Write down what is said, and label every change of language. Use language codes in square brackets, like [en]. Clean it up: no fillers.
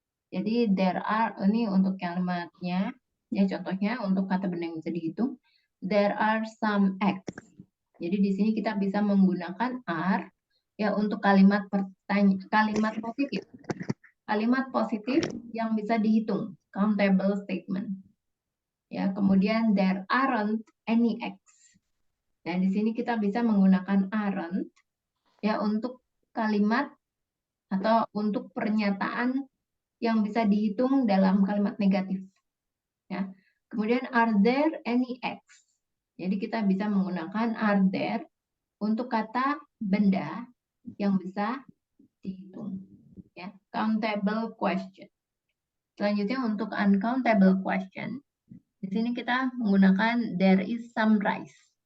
[id] Jadi there are, ini untuk kalimatnya, ya contohnya untuk kata benda yang bisa dihitung, [en] there are some eggs. [id] Jadi di sini kita bisa menggunakan are ya untuk kalimat kalimat positif. Kalimat positif yang bisa dihitung, [en] countable statement. [id] Ya, kemudian [en] there aren't any eggs. [id] Nah, di sini kita bisa menggunakan aren't ya untuk kalimat atau untuk pernyataan yang bisa dihitung dalam kalimat negatif. Ya. Kemudian [en] are there any eggs? [id] Jadi kita bisa menggunakan [en] are there [id] untuk kata benda yang bisa dihitung. Ya, [en] countable question. [id] Selanjutnya untuk [en] uncountable question, [id] di sini kita menggunakan [en] there is some rice.